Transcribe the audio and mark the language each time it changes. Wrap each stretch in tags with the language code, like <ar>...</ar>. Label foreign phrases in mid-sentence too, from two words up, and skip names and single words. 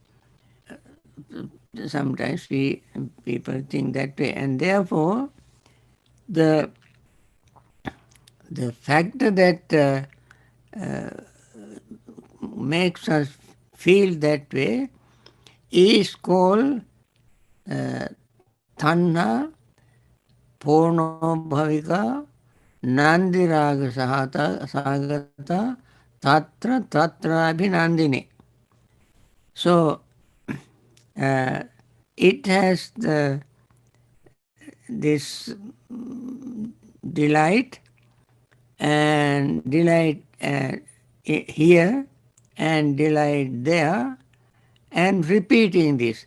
<en>Sometimes people think that way, and therefore the factor that makes us feel that way is called</en> <pi>tanha purnobhavika nandiraga sagata tatra tatra abhinandini.</pi> <en>So it has this delight and delight here and delight there, and repeating this.</en>